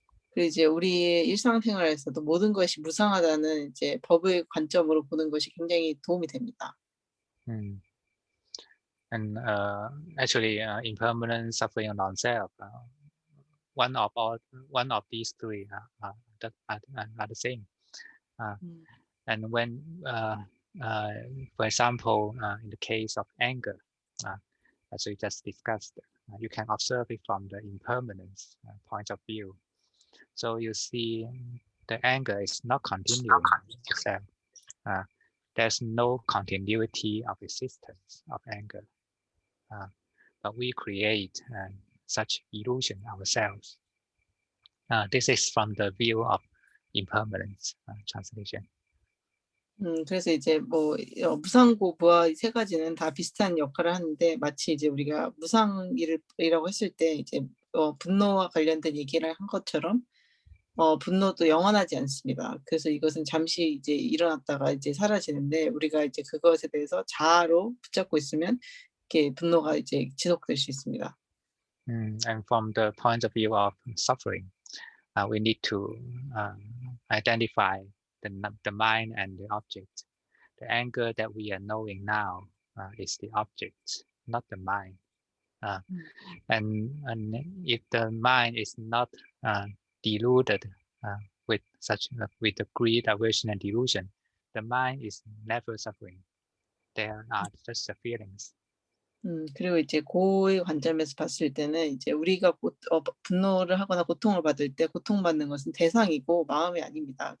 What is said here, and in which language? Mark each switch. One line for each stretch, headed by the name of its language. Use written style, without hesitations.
Korean: 그리고 이제 우리의 일상생활에서도 모든 것이 무상하다는 이제 법의 관점으로 보는 것이 굉장히 도움이 됩니다.
English: And actually, impermanent, suffering, and non-self, one of these three are the same. And when, for example, in the case of anger, as we just discussed, you can observe it from the impermanence point of view. So you see, the anger is not continuing itself. There's no continuity of existence of anger, but we create such illusion ourselves. This is from the view of impermanence. Translation.
Korean: 그래서 이제 뭐 무상고, 무아 이 세 가지는 다 비슷한 역할을 하는데, 마치 이제 우리가 무상이라고 했을 때 이제 분노와 관련된 얘기를 한 것처럼 분노도 영원하지 않습니다. 그래서 이것은 잠시 이제 일어났다가 이제 사라지는데, 우리가 이제 그것에 대해서 자아로 붙잡고 있으면 이렇게 분노가 이제 지속될 수 있습니다.
English: And from the point of view of suffering, we need to identify the mind and the object. The anger that we are knowing now is the object, not the mind. And if the mind is not deluded with the greed, aversion, and delusion, the mind is never suffering. There are just the feelings.
Korean: 그리고 이제 고의 관점에서 봤을 때는 이제 우리가 분노를 하거나 고통을 받을 때 고통받는 것은 대상이고 마음이 아닙니다.